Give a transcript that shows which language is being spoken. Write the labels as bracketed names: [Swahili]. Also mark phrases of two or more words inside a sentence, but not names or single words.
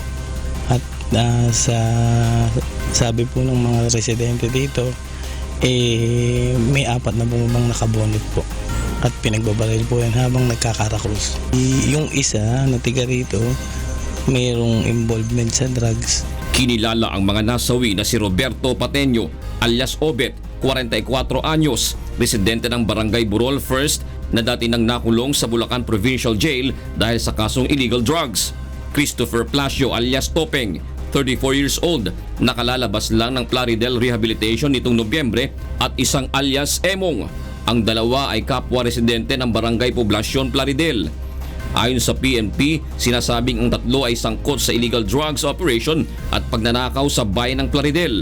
[Filipino] At sabi po ng mga residente dito, may 4 na bumabang nakabonet po. At pinagbabaril po yan habang nagkakarakrus. Yung isa na tiga rito, mayroong involvement sa drugs. Kinilala ang mga nasawi na si Roberto Pateño alias Obet, 44 anyos, residente ng Barangay Burol First na dati nang nakulong sa Bulacan Provincial Jail dahil sa kasong [English] illegal drugs. [Filipino] Christopher Plasio alias Topeng, 34 [English] years old, [Filipino] nakalalabas lang ng Plaridel Rehabilitation nitong Nobyembre, at isang alias Emong. Ang dalawa ay kapwa residente ng Barangay Poblacion Plaridel. Ayon sa PNP, sinasabing ang tatlo ay sangkot sa [English] illegal drugs operation [Filipino] at pagnanakaw sa bayan ng Plaridel.